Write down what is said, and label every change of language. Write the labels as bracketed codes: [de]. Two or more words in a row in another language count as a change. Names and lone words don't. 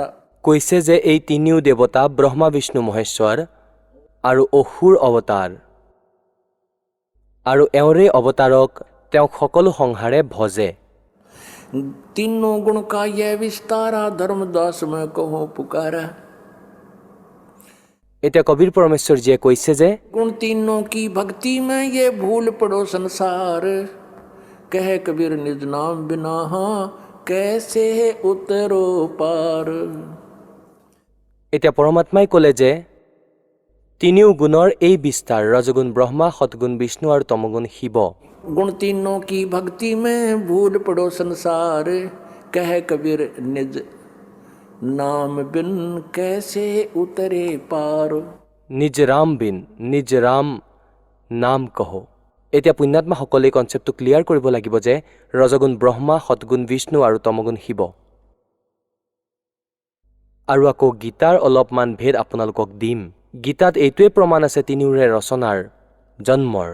[as] কৈছে যে এই 3 দেৱতা ব্ৰহ্মা বিষ্ণু মহেশ্বৰ আৰু অসুৰ অৱতাৰ, আৰু এওঁৰে অৱতাৰক তেওঁক সকলো সংসাৰে ভজে। [hi] 3 गुण का यह विस्तारा धर्मदास में कहो पुकारा। [as] এতিয়া কবিৰ পৰমেশ্বৰজীয়ে কৈছে যে [hi] गुण 3 की भक्ति में ये भूल पड़ो संसार। कह कबीर निज नाम बिना कैसे उतरो पार। [as] এতিয়া পৰমাত্মাই ক'লে যে 3 গুণৰ এই বিস্তাৰ, ৰজগুণ ব্ৰহ্মা, সদগুণ বিষ্ণু আৰু তমগুণ শিৱ। [hi] गुण 3 की भक्ति में भूल पड़ो संसार। कह कबीर निज नाम बिन कैसे उतरे पार। निज राम बिन, निज राम नाम कह। [as] এতিয়া পুণ্যাত্মাসকলে এই [en] concept clear [as] কৰিব লাগিব যে ৰজগুণ ব্ৰহ্মা, সদগুণ বিষ্ণু আৰু তমগুণ শিৱ। আৰু আকৌ গীতাৰ অলপমান ভেদ আপোনালোকক দিম। গীতাত এইটোৱে প্ৰমাণ আছে 3ওৰে ৰচনাৰ, জন্মৰ।